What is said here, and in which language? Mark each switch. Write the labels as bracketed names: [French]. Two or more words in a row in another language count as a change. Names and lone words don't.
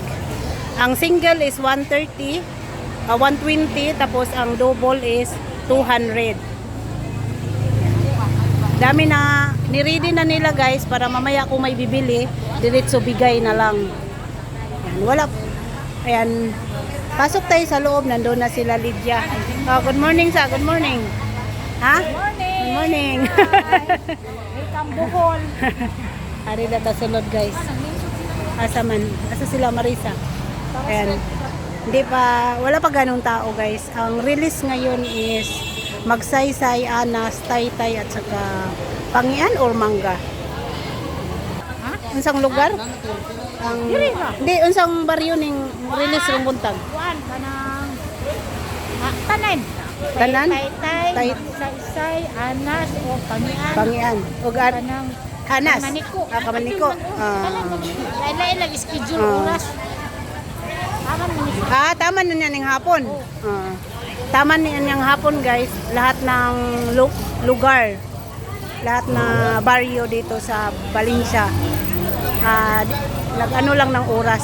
[Filipino] Ang single is 130, 120, tapos ang double is 200. Dami na ni-ready na nila guys para mamaya kung may bibili, diretso bigay na lang. Ayan, wala. Ayan. Pasok tayo sa loob, nandoon na sila Lydia. [English] Good morning sa, good morning. Ha? Good morning. Welcome Bohol. [Cebuano] Hari na ta sulod guys. Asa sila Marisa. [Filipino] Ayan. Wala pa ganong tao guys. Ang release ngayon is Magsaysay, Anas, Taytay at saka Pangian or Mangga. [Cebuano] Unsang lugar? Hindi, unsang baryo ning release rong buntag? Tanan. Tanan? Taytay, Magsaysay, Anas o Pangian. Pangian. O Tanang Anas. Kamaniko. Kamaniko. Lain lang schedule oras. Tama na niya ng hapon. Tama niya ng hapon guys. [Filipino] Lahat ng lugar. Lahat na baryo dito sa Valencia. Nag-ano lang ng oras.